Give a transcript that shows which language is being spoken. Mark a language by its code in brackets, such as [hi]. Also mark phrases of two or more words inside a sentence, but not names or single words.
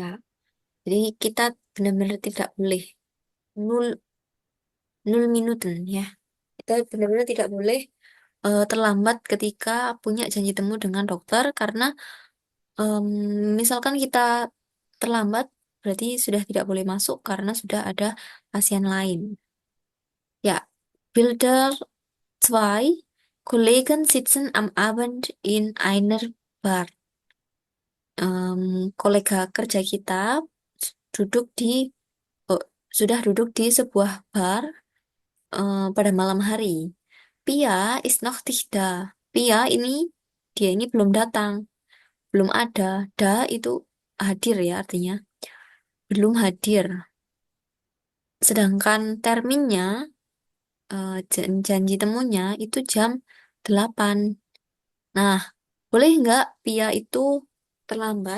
[id] Jadi kita benar-benar tidak boleh [de] nul nul minuten [id] ya. Kita benar-benar tidak boleh terlambat ketika punya janji temu dengan dokter karena em, misalkan kita terlambat berarti sudah tidak boleh masuk karena sudah ada pasien lain. Ya, [de] Bilder 2. Kollegen sitzen am Abend in einer Bar. [id] Kolega kerja kita duduk di oh, sudah duduk di sebuah bar pada malam hari. [de] Pia ist noch nicht da. [id] Pia ini dia ini belum datang, belum ada. Da itu hadir ya artinya belum hadir. Sedangkan terminnya janji temunya itu jam 8. Nah, boleh nggak Pia itu terlambat?